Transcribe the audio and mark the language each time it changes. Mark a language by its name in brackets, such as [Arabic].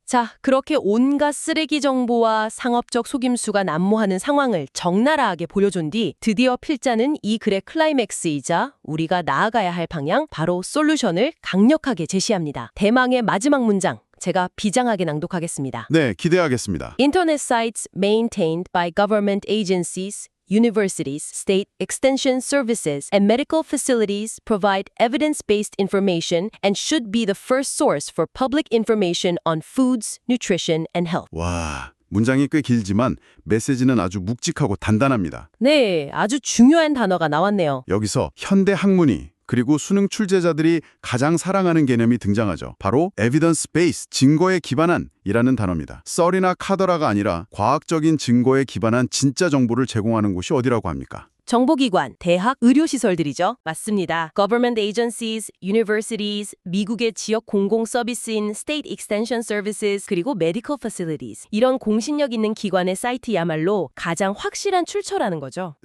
[Korean] 자, 그렇게 온갖 쓰레기 정보와 상업적 속임수가 난무하는 상황을 적나라하게 보여준 뒤 드디어 필자는 이 글의 클라이맥스이자 우리가 나아가야 할 방향, 바로 솔루션을 강력하게 제시합니다. 대망의 마지막 문장, 제가 비장하게 낭독하겠습니다. 네, 기대하겠습니다. [English] Internet sites maintained by government agencies, universities, state extension services, and medical facilities provide evidence-based information and should be the first source for public information on foods, nutrition, and health. [Korean] 와, 문장이 꽤 길지만 메시지는 아주 묵직하고 단단합니다. 네, 아주 중요한 단어가 나왔네요. 여기서 현대 학문이 그리고 수능 출제자들이 가장 사랑하는 개념이 등장하죠. 바로 evidence-based, 증거에 기반한 이라는 단어입니다. 썰이나 카더라가 아니라 과학적인 증거에 기반한 진짜 정보를 제공하는 곳이 어디라고 합니까? 정보기관, 대학, 의료시설들이죠. 맞습니다. [English] Government agencies, universities, [Korean] 미국의 지역 공공 서비스인 [English] State Extension Services, [Korean] 그리고 [English] Medical Facilities. [Korean] 이런 공신력 있는 기관의 사이트야말로 가장 확실한 출처라는 거죠.